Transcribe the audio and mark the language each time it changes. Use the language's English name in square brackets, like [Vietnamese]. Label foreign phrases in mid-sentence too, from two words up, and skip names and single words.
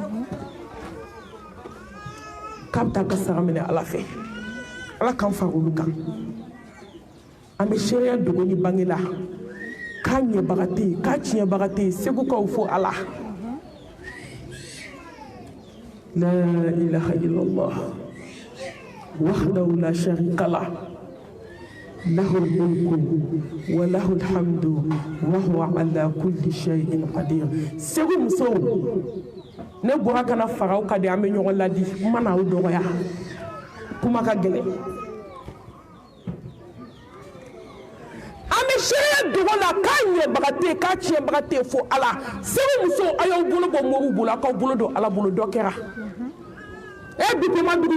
[Bambara] k'a bɛ taa ka sara minɛ ala fɛ ala k'an fara olu kan an bɛ seereya dogo ni bange la k'a ɲɛbaga tɛ yen k'a tiɲɛbaga tɛ yen segu k'aw fo ala [Arabic] لا إله إلا الله وحده لا شريك له له الملك وله الحمد وهو على كل شيء قدير [Bambara] segu musow ne bɔra kana faraw ka di an bɛ ɲɔgɔn ladi kuma na aw dɔgɔya kuma ka gɛlɛn an bɛ seereya dogo la k'a ɲɛbaga tɛ yen k'a tiɲɛbaga tɛ yen fo ala segu musow a y'aw bolo bɔ moriw bolo a k'aw bolo don ala bolo dɔ kɛra bikoma